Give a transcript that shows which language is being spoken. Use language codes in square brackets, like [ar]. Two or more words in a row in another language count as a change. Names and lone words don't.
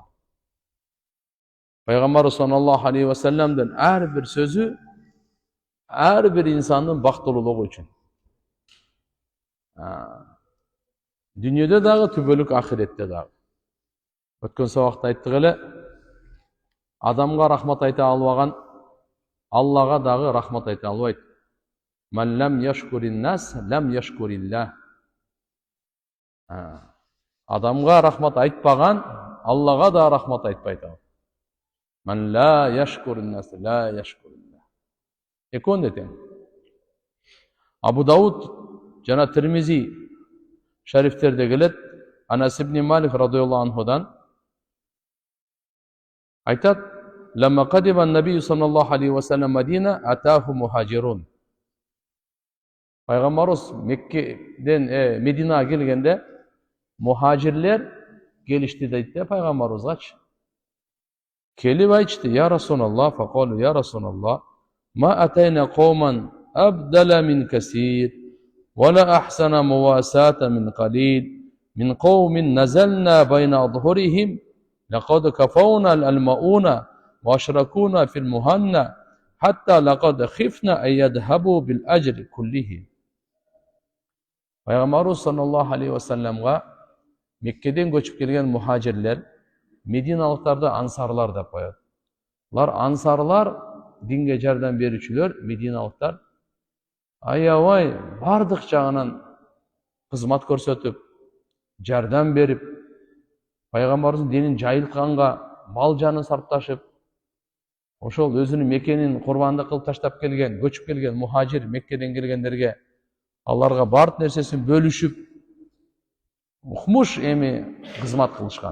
[ky] Пайгамбарыбыз [ar] صلى الله عليه وسلم [ky] ар бир сөзү ар бир инсандын бактылуулугу үчүн. Дүйнөдө дагы түбөлүк, ахиретте дагы. Өткөн сабакта айттык эле, адамга рахмат айта албаган Аллага дагы рахмат айта албайт. [ar] من لم يشكر الناس لم يشكر الله. [ky] Адамга рахмат айтпаган Аллага да рахмат айтпайт. [ar] من لا يشكر الناس لا يشكر الله. [ky] Эконде тең. Абу Дауд жана Тирмизи шарифтерде келет, Анас ибн Малик [ar] رضي الله عنه [ky] айтат: [ar] "لما قدم النبي صلى الله عليه وسلم المدينة أتاه المهاجرون." [ky] Пайгамбарыбыз Меккеден Мединага келгенде мухажирлер келишти дейт пайгамбарыбызгачы. Келип айтышты: [ar] "يا رسول الله، فقالوا يا رسول الله، ما أتينا قوما أبذل من كثير، ولا أحسن مواساة من قليل، من قوم نزلنا بين أظهرهم، لقد كفونا المؤنة، وأشركونا في المهنأ، حتى لقد خفنا أن يذهبوا بالأجر كله." [ky] Пайгамбарыбыз [ar] صلى الله عليه وسلم [ky] Меккеден көчүп келген мухажирлер мединалыктарды ансарлар деп коет. Алар ансарлар, динге жардам берүүчүлөр, мединалыктар аябай бардык жагынан кызмат көрсөтүп, жардам берип, пайгамбарыбыздын динин жайылтканга мал жанын сарпташып, ошол өзүнүн мекенин курбандык кылып таштап келген, көчүп келген мухажир Меккеден келгендерге аларга бардык нерсесин бөлүшүп, укмуш эми кызмат кылышкан.